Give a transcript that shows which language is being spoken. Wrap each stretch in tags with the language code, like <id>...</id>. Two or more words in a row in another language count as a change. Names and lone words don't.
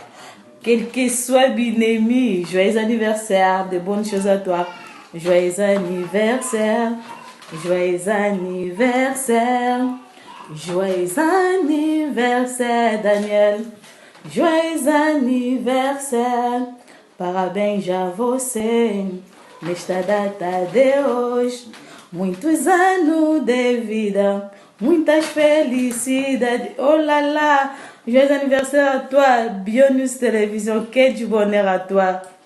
<fr>Quel que soit Binemi, joyeux anniversaire, de bonnes choses à toi. Joyeux anniversaire. Joyeux anniversaire, joyeux anniversaire Daniel, joyeux anniversaire,</fr> <pt>parabéns a você nesta data de hoje, muitos anos de vida, muitas felicidades,</pt> <fr>oh là là, joyeux anniversaire à toi, Bionews Télévision, que du bonheur à toi.</fr>